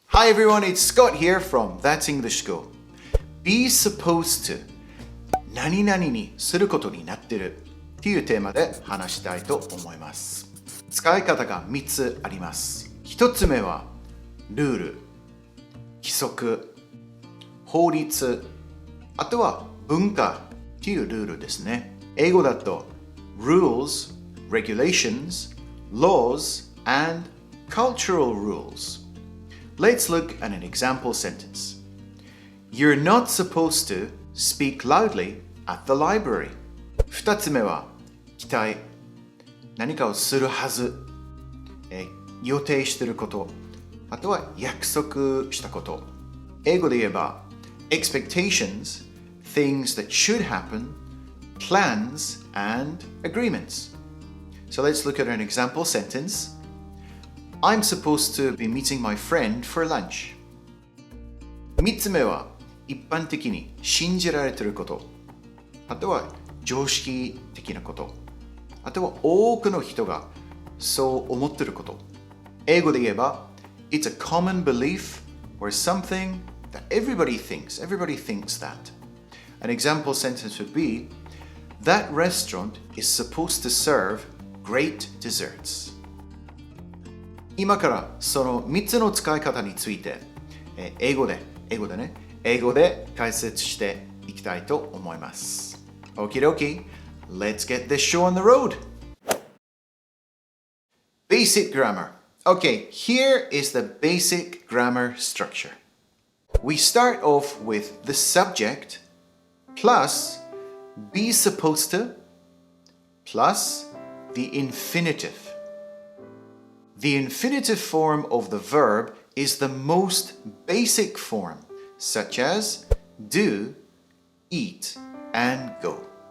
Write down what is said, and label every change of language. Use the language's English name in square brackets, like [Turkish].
[English] Hi everyone, it's Scott here from That's English School. Be supposed to [Japanese] 何々にすることになっているっていうテーマで話したいと思います。使い方が3つあります。1つ目はルール、規則、法律、あとは文化っていうルールですね。英語だと [English] rules, regulations, laws, and cultural rules.Let's look at an example sentence. You're not supposed to speak loudly at the library. [Japanese] 2つ目は期待。何かをするはず。予定していること。あとは約束したこと。英語で言えば [English] expectations, things that should happen, plans, and agreements. So let's look at an example sentence.I'm supposed to be meeting my friend for lunch. [Japanese] 3つ目は一般的に信じられていること。あとは常識的なこと。あとは多くの人がそう思っていること。英語で言えば [English] It's a common belief or something that everybody thinks. Everybody thinks that. An example sentence would be That restaurant is supposed to serve great desserts. [Japanese] 今からその3つの使い方について英語で解説していきたいと思います。 [English] Okie dokie, let's get this show on the road. Basic grammar. Okay, here is the basic grammar structure. We start off with the subject plus be supposed to plus the infinitive.The infinitive form of the verb is the most basic form, such as do, eat, and go.